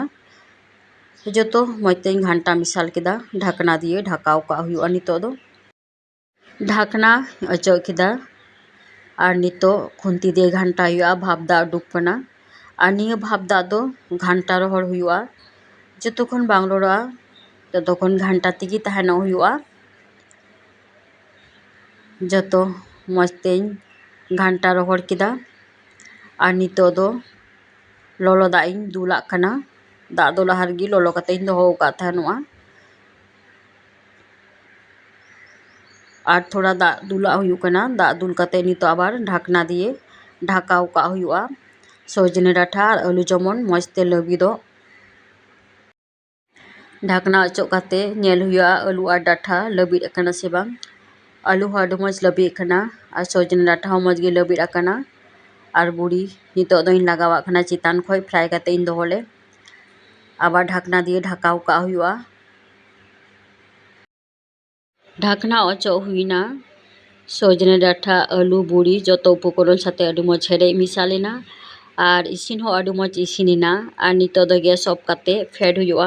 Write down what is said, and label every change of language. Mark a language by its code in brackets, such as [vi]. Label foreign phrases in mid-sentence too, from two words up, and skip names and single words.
[sat] जतो मजते घांटा मिसाल केदा ढाकना दिए ढाकाव का हुआ नितो दो। ढाकना अचो केदा और नितो खुंती दिए घांटा हुआ भाप दा उडुक कना और निया भाप दा दो घांटा रहड़ हुआ जतोक्षण बांग लड़ोआ ततोक्षण घांटा तेगी ताहेनो हुआ। जतो मजते घांटा रहड़ केदा और नितो दो ललो दाग इन दुलाग कना। दाग दो लाहा रेगे ललो काते इन दोहो का ताहेनोआ और थोड़ा दाग दुला हुयुग कना। दाग दुल काते नितो आबार ढाकना दिए ढाकाव का हुआ सजने डाटा और आलू जेमन मजते लबिदो। ढाकना अचो काते नेल हुआ आलू और डाटा लबिद आकाना से बांग। आलू हो आडि मज लबिद आकाना और सजने डाटा हो मजगे लबिद आकाना और बुड़ी नितो दो इन लगावाग कना चितान खोय फ्राई काते इन दोहोले आबार ढाकना दिए ढाकाव का हुआ। ढाकना अचो हुईना सजने डाटा आलू बुड़ी जतो उपकरण साथे आडि मज हेरेज मिसालेना और इसिन हो आडि मज इसिनेना और नितो दो गैस अफ काते फेड हुआ।